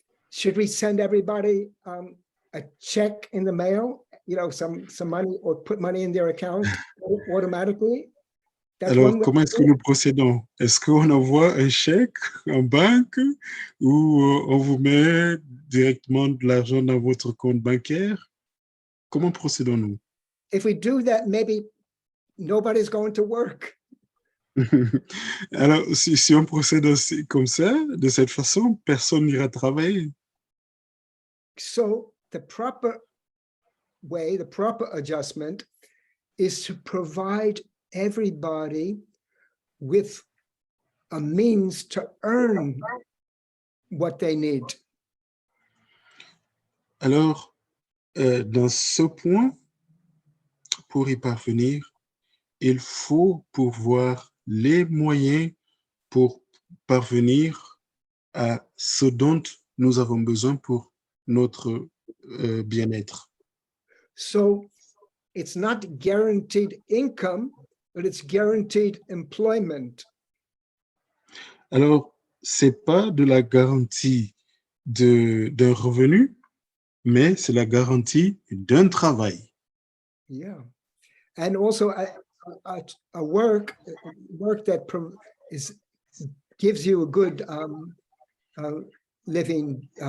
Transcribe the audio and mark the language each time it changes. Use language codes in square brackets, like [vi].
[en] Should we send everybody a check in the mail, some money, or put money in their account automatically? That's [fr] Alors, [en] one way. [fr] comment est-ce que nous procédons? Est-ce qu'on envoie un chèque en banque ou on vous met directement de l'argent dans votre compte bancaire? Comment procédons-nous? [en] If we do that, maybe nobody's going to work. [fr] Alors, si on procède aussi comme ça, de cette façon, personne n'ira travailler. [en] So the proper way, the proper adjustment is to provide everybody with a means to earn what they need. [fr] Alors, dans ce point, pour y parvenir, il faut pourvoir les moyens pour parvenir à ce dont nous avons besoin pour notre bien-être. [en] So it's not guaranteed income, but it's guaranteed employment. [fr] Alors, c'est pas de la garantie d'un revenu, mais c'est la garantie d'un travail. [en] Yeah, and also a work that gives you a good living.